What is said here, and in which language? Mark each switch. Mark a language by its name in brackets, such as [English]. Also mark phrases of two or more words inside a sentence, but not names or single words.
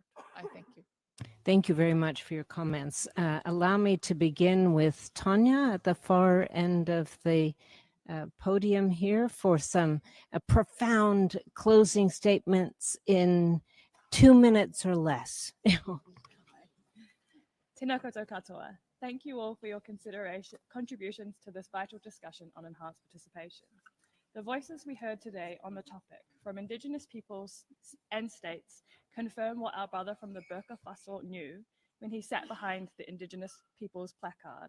[English] I thank you. Thank you very much for your comments. Allow me to begin with Tanya at the far end of the podium here for some profound closing statements in 2 minutes or less. [Māori] Tēnā koutou katoa. [English] Thank you all for your contributions to this vital discussion on enhanced participation. The voices we heard today on the topic from Indigenous peoples and states confirm what our brother from the Burka Faso knew when he sat behind the Indigenous peoples placard.